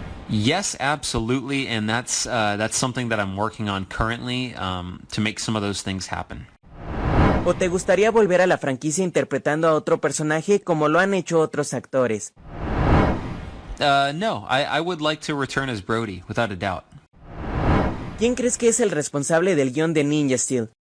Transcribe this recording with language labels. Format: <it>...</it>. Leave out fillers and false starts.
<en>Yes, absolutely, and that's something that I'm working on currently to make some of those things happen.</en> <es>¿O te gustaría volver a la franquicia interpretando a otro personaje como lo han hecho otros actores?</es> <en>No, I would like to return as Brody, without a doubt.</en> <es>¿Quién crees que es el responsable del guión de Ninja Steel?</es>